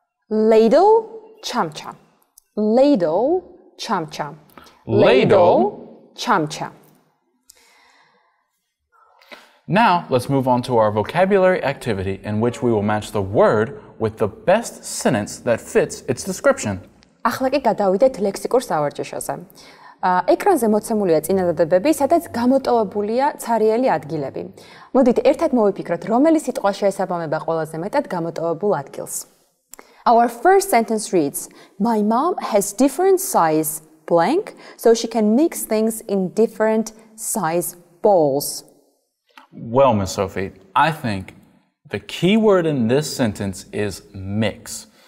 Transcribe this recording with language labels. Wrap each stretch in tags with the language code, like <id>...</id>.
<en>Ladle,</en> <ka>chamcha.</ka> <en>Ladle,</en> <ka>chamcha.</ka> <en>Ladle,</en> <ka>chamcha.</ka> <en>Now, let's move on to our vocabulary activity in which we will match the word with the best sentence that fits its description.</en> <ka>ახლა კი გადავიდეთ ლექსიკურ სავარჯიშოზე. ეკრანზე მოცემულია წინადადებები, სადაც გამოტოვებულია ცარიელი ადგილები. მოდით ერთად მოვიფიქროთ, რომელი სიტყვა შეესაბამება ყველაზე მეტად გამოტოვებულ ადგილს.</ka> <en>Our first sentence reads, My mom has different size blank, so she can mix things in different size bowls. Well, Miss Sophie, I think the key word in this sentence is mix.</en>